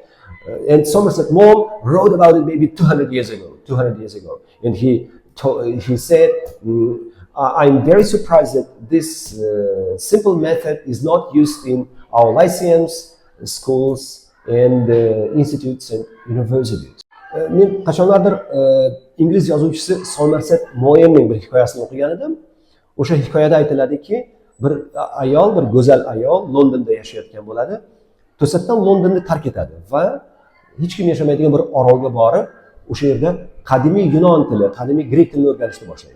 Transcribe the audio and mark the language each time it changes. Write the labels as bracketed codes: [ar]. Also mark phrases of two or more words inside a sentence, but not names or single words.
[en] And Somerset Maugham wrote about it maybe 200 years ago. And he said, I'm very surprised that this simple method is not used in our lyceums, schools, and institutes and universities. [uz] Men qachonlardir ingliz yozuvchisi Somerset Maughemning bir hikoyasini o'qigan edim. O'sha hikoyada aytiladiki, bir ayol, bir go'zal ayol Londonda yashayotgan bo'ladi. To'satdan Londonni tark etadi va hech kim yashamaydigan bir orolga borib, o'sha yerda qadimiy Yunon tili, qadimiy grek tilini o'rganishni boshlaydi.